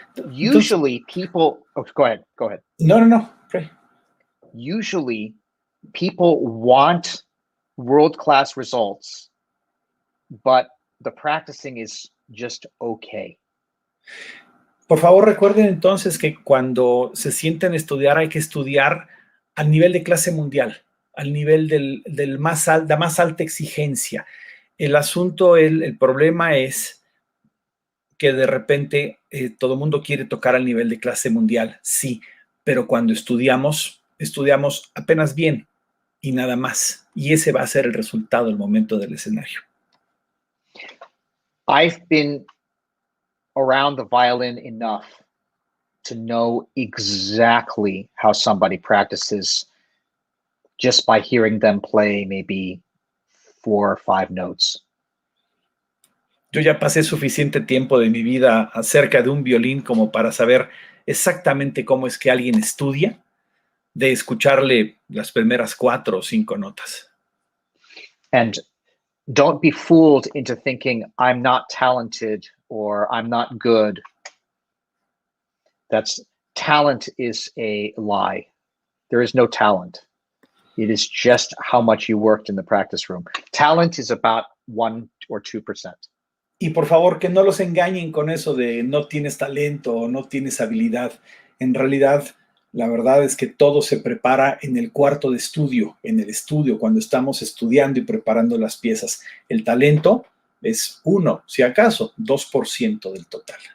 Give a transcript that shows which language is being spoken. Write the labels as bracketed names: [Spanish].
[English] Usually people, go ahead. No. Okay. Usually people want world-class results, but the practicing is just okay. [Spanish] Por favor, recuerden entonces que cuando se sienten a estudiar, hay que estudiar al nivel de clase mundial, al nivel de más alta exigencia. El asunto, el problema es que de repente todo el mundo quiere tocar al nivel de clase mundial, sí, pero cuando estudiamos apenas bien y nada más. Y ese va a ser el resultado, el momento del escenario. [English] I've been around the violin enough to know exactly how somebody practices just by hearing them play maybe 4 or 5 notes. [Spanish] Yo ya pasé suficiente tiempo de mi vida acerca de un violín como para saber exactamente cómo es que alguien estudia, de escucharle las primeras 4 o 5 notas. [English] And don't be fooled into thinking I'm not talented or I'm not good. Talent is a lie. There is no talent. It is just how much you worked in the practice room. Talent is about 1 or 2%. [Spanish] Y por favor, que no los engañen con eso de no tienes talento o no tienes habilidad. En realidad, la verdad es que todo se prepara en el cuarto de estudio, en el estudio, cuando estamos estudiando y preparando las piezas. El talento es 1, si acaso, 2% del total.